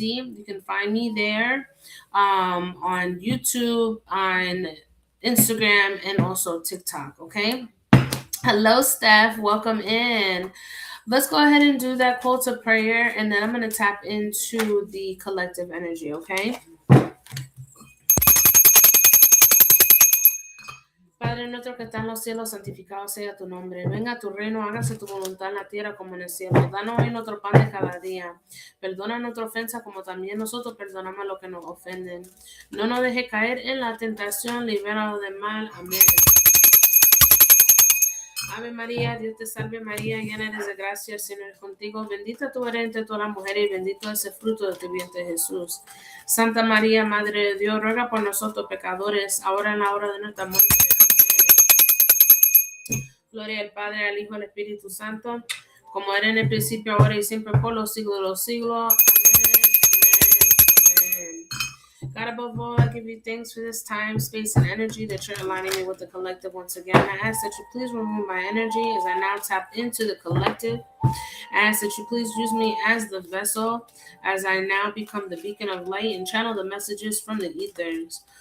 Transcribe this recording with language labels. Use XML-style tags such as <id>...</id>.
<en>You can find me there on YouTube, on Instagram, and also TikTok, okay? Hello, Steph. Welcome in. Let's go ahead and do that call to prayer, and then I'm going to tap into the collective energy, okay?</en> <es>Padre nuestro que estás en los cielos, santificado sea tu nombre. Venga a tu reino, hágase tu voluntad en la tierra como en el cielo. Danos hoy nuestro pan de cada día. Perdona nuestra ofensa como también nosotros perdonamos a los que nos ofenden. No nos deje caer en la tentación, libéranos del mal. Amén. Ave María, Dios te salve María, llena eres de gracia, el Señor es contigo. Bendita tú eres entre todas las mujeres y bendito es el fruto de tu vientre Jesús. Santa María, Madre de Dios, ruega por nosotros pecadores, ahora en la hora de nuestra muerte. Gloria al Padre, al Hijo y al Espíritu Santo, como era en el principio, ahora y siempre, por los siglos de los siglos. Amén, amén, amén.</es> <en>God, above all, I give you thanks for this time, space, and energy that you're aligning me with the collective once again. I ask that you please remove my energy as I now tap into the collective. I ask that you please use me as the vessel as I now become the beacon of light and channel the messages from the ethers.</en>